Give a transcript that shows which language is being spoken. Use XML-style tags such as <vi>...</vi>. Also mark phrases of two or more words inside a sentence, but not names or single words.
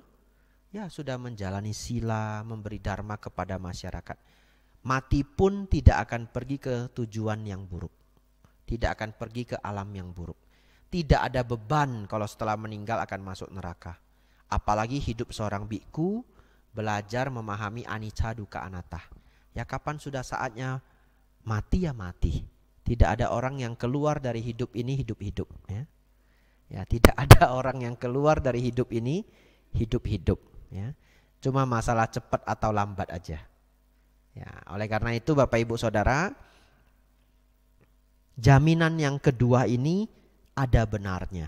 <id>Ya sudah menjalani sila, memberi dharma kepada masyarakat. Mati pun tidak akan pergi ke tujuan yang buruk. Tidak akan pergi ke alam yang buruk. Tidak ada beban kalau setelah meninggal akan masuk neraka. Apalagi hidup seorang biku belajar memahami</id> <pi>anicca dukkha anatta.</pi> <id>Ya kapan sudah saatnya mati ya mati. Tidak ada orang yang keluar dari hidup ini hidup-hidup. Ya tidak ada orang yang keluar dari hidup ini hidup-hidup. Ya. Cuma masalah cepat atau lambat aja. Ya, oleh karena itu Bapak Ibu Saudara, jaminan yang kedua ini ada benarnya.</id>